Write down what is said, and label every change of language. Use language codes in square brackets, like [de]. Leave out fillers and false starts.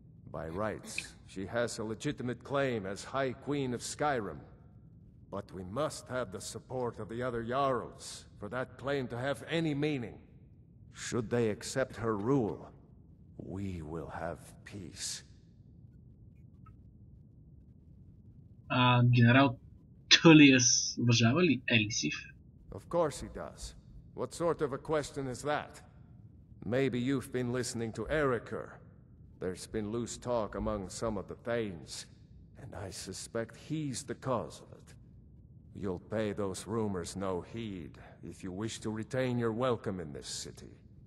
[en] By rights, she has a legitimate claim as High Queen of Skyrim. But we must have the support of the other Jarls for that claim to have any meaning. Should they accept her rule, we will have peace. [bg] Генерал Tullius уважава ли Елисив? [en] Of course he does. What sort of a question is that? Maybe you've been listening to Eriker. There's been loose talk among some of the Thanes, and I suspect he's the cause of it. You'll pay those rumors no heed if you wish to retain your welcome in this city.